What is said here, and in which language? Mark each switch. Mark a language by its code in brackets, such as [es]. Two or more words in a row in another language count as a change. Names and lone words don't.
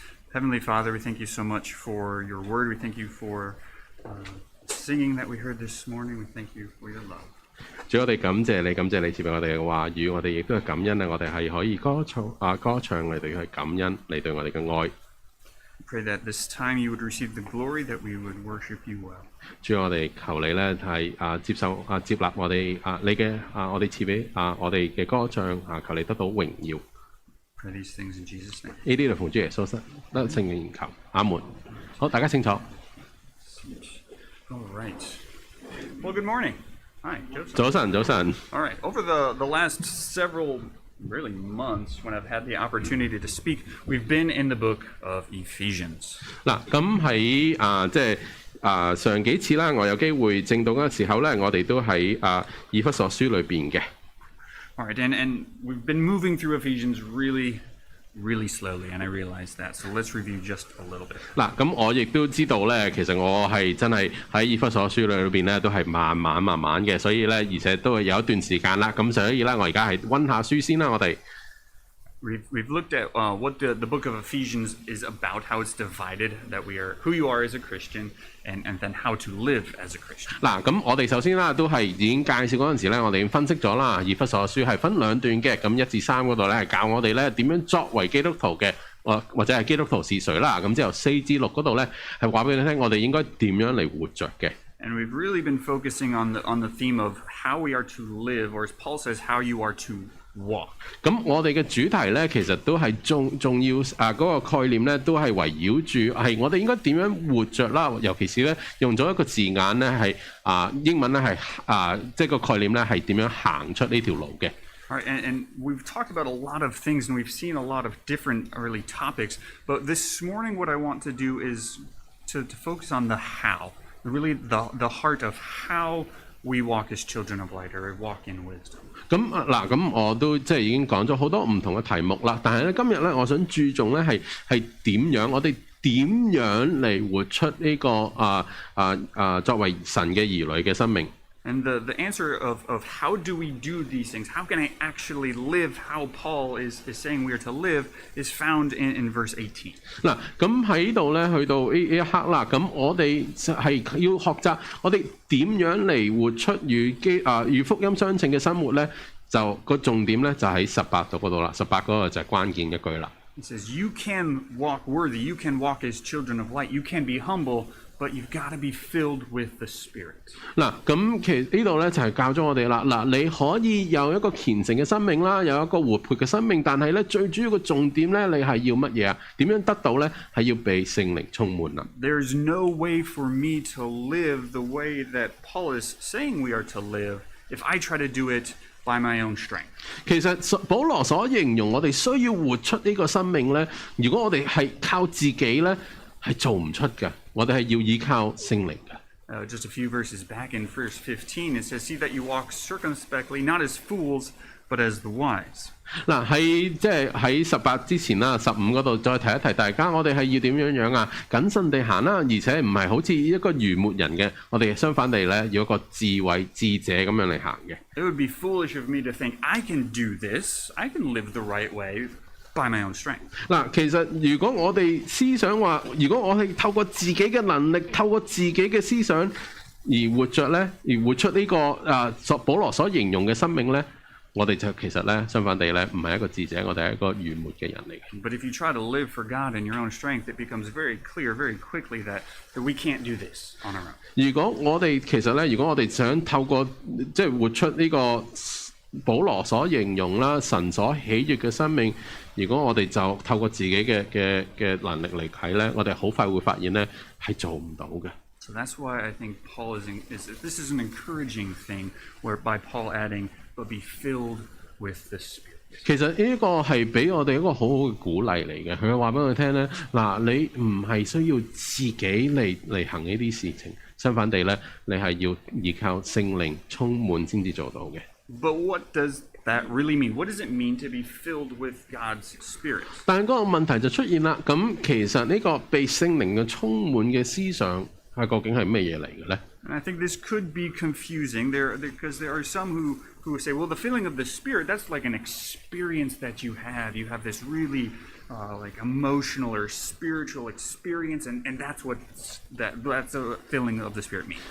[en] Heavenly Father, we thank you so much for your word. We thank you for singing that we heard this morning. We thank you for your love. [yue] 主，我哋感謝你賜俾我哋嘅話語，我哋亦都係感恩啊！我哋係可以歌唱嚟到去感恩你對我哋嘅愛。 [en] Pray that this time you would receive the glory, that we would worship you well. [yue] 主，我哋求你咧係接納我哋你嘅我哋賜俾我哋嘅歌唱求你得到榮耀。 [en] Pray these things in Jesus' name. [yue] 呢啲就奉主耶穌得聖靈求，阿門。好，大家清楚。 [en] All right. Well, good morning. Hi, Joseph. [yue] 早晨。 [en] All right. Over the last several really months, when I've had the opportunity to speak, we've been in the book of Ephesians. [yue] 嗱，咁喺即係上幾次啦，我有機會正道嗰個時候咧，我哋都喺以弗所書裏邊嘅。 [en] All right, and we've been moving through Ephesians really slowly, and I realize that. So let's review just a little bit. [yue] 嗱，咁我亦都知道咧，其實我係真係喺以弗所書裏邊咧，都係慢慢嘅，所以咧，而且都係有一段時間啦。咁所以咧，我而家係溫下書先啦，我哋。 [en] We've looked at what the book of Ephesians is about, how it's divided, that we are who you are as a Christian, and then how to live as a Christian. [yue] 嗱，咁我哋首先啦，都係已經介紹嗰陣時咧，我哋已經分析咗啦。以弗所書係分兩段嘅，咁1至3嗰度咧係教我哋咧點樣作為基督徒嘅，或者係基督徒是誰啦。咁之後4至6嗰度咧係話俾你聽，我哋應該點樣嚟活着嘅。 [en] And we've really been focusing on the theme of how we are to live, or as Paul says, how you are to walk. [yue] 咁我哋嘅主題咧，其實都係重要嗰個概念咧，都係圍繞住係我哋應該點樣活着啦。尤其是咧用咗一個字眼咧係英文咧係即係個概念咧係點樣行出呢條路嘅。 [en] All right, and we've talked about a lot of things, and we've seen a lot of different early topics. But this morning, what I want to do is to focus on the how, really the heart of how we walk as children of light, or walk in wisdom. [yue] 咁我都即係已經講咗好多唔同嘅題目啦，但係咧今日咧，我想注重咧係點樣，我哋點樣嚟活出呢個作為神嘅兒女嘅生命。 [en] And the answer of how do we do these things, how can I actually live how Paul is saying we are to live, is found in verse 18. [yue] 嗱，咁喺度咧，去到呢一刻啦，咁我哋係要學習我哋點樣嚟活出與福音相稱嘅生活咧，就個重點咧就喺18度嗰度啦，18嗰個就係關鍵一句啦。 [en] It says, you can walk worthy, you can walk as children of light, you can be humble, but you've got to be filled with the Spirit. [yue] 嗱，咁其實呢度咧就係教咗我哋啦。嗱，你可以有一個虔誠嘅生命啦，有一個活潑嘅生命，但係咧最主要嘅重點咧，你係要乜嘢啊？點樣得到咧？係要被聖靈充滿啦。 [en] There's no way for me to live the way that Paul is saying we are to live if I try to do it by my own strength. [yue] 其實保羅所形容我哋需要活出呢個生命咧，如果我哋係靠自己咧，係做唔出嘅。我哋係要依靠聖靈嘅。 [en] Just a few verses back in verse 15, it says, "See that you walk circumspectly, not as fools, but as the wise." [yue] 嗱，即係喺18之前啦，15嗰度再提一提大家，我哋係要點樣啊？謹慎地行啦，而且唔係好似一個愚昧人嘅，我哋相反地咧，要一個智慧智者咁樣嚟行嘅。 [en] It would be foolish of me to think I can do this, I can live the right way by my own strength. [yue] 嗱，其實如果我哋思想話，如果我係透過自己嘅能力，透過自己嘅思想而活着咧，而活出呢個保羅所形容嘅生命咧。我哋就其實咧，相反地咧，唔係一個智者，我哋係一個愚昧嘅人嚟嘅。 [en] But if you try to live for God in your own strength, it becomes very clear very quickly that we can't do this on our own. [yue] 如果我哋其實咧，如果我哋想透過即係活出呢個保羅所形容啦，神所喜悅嘅生命，如果我哋就透過自己嘅能力嚟睇咧，我哋好快會發現咧係做唔到嘅。 [en] So that's why I think Paul this is an encouraging thing, whereby Paul adding,but be filled with the Spirit. [yue] 其實呢個係俾我哋一個好好嘅鼓勵嚟嘅。佢話俾我哋聽咧，嗱，你唔係需要自己嚟行呢啲事情，相反地咧，你係要依靠聖靈充滿先至做到嘅。 [en] But what does that really mean? What does it mean to be filled with God's Spirit? [yue] 但係嗰個問題就出現啦。咁其實呢個被聖靈嘅充滿嘅思想係究竟係咩嘢嚟嘅咧？ [en] And I think this could be confusing because there are some who say, well, the filling of the Spirit, that's like an experience that you have. You have this really like emotional or spiritual experience, and that's what that's a filling of the Spirit means.